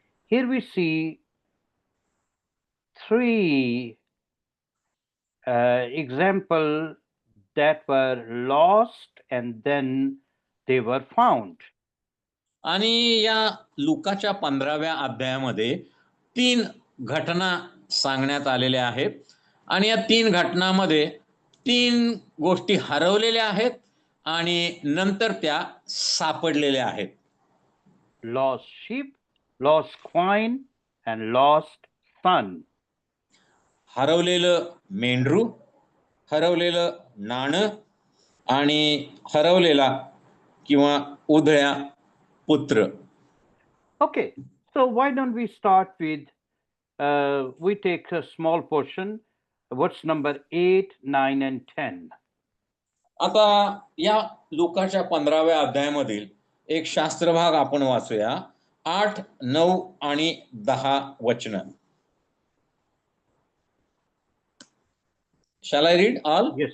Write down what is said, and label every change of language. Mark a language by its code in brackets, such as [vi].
[en] Here we see three examples that were lost and then they were found. [mr] आणि या लुकाच्या 15व्या अध्यायामध्ये 3 घटना सांगण्यात आलेल्या आहेत आणि या 3 घटनांमध्ये 3 गोष्टी हरवलेल्या आहेत आणि नंतर त्या सापडलेल्या आहेत. [en] Lost sheep, lost coin, and lost son. [mr] हरवलेलं मेंढरू, हरवलेलं नाणं आणि हरवलेला किंवा उधळ्या पुत्र. [en] Okay, so why don't we start with, we take a small portion. What's number 8, 9, and 10? [mr] आता या लुकाच्या 15व्या अध्यायामधील एक शास्त्रभाग आपण वाचूया. 8, 9 आणि 10 वचन. [en] Shall I read all?